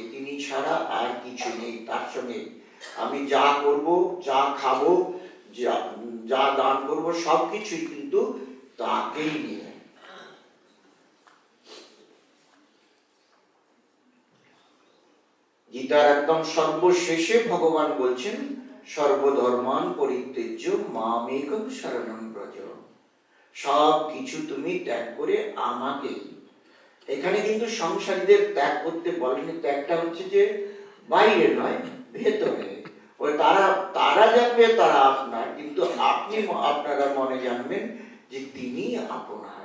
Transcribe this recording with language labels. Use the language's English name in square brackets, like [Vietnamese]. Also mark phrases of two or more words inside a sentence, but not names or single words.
[Bangla] তিনি ছাড়া আর কিছু নেই, তার সঙ্গে আমি যা করব, যা খাবো, যা দান করব, সবকিছুই কিন্তু তাকেই নিয়ে। গীতার একদম সর্বশেষে ভগবান বলছেন [Sanskrit] সর্বধর্মান পরিত্যজ্য মামেকং শরণং ব্রজ। [Bangla] সব কিছু তুমি ত্যাগ করে আমাকে। এখানে কিন্তু সংসারীদের ত্যাগ করতে বলেনি, ত্যাগটা হচ্ছে যে বাইরে নয়, ভেতরে। ওই তারা জানবে তারা আপনার, কিন্তু আপনি আপনারা মনে জানবেন যে তিনি আপনার।